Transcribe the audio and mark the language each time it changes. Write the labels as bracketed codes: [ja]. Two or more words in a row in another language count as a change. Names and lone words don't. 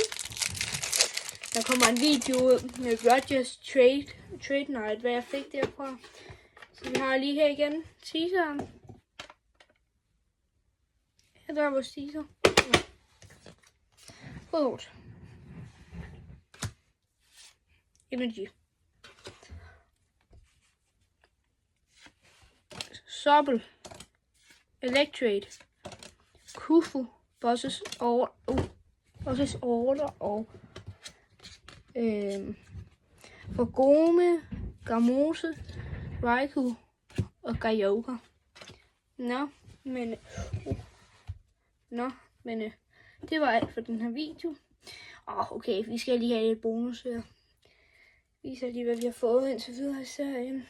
[da] Der kommer en video med Rogers Trade Night, hvad jeg fik derfra. Så vi har lige her igen teaseren. Her der er vores teaser. Godt. Energy. Sobble. Electrade. Kufu. Bosses Order og Forgome, Gamose, Raikou og Gaioka. Det var alt for den her video. Okay, vi skal lige have et bonus her. Viser lige, hvad vi har fået indtil videre i serien.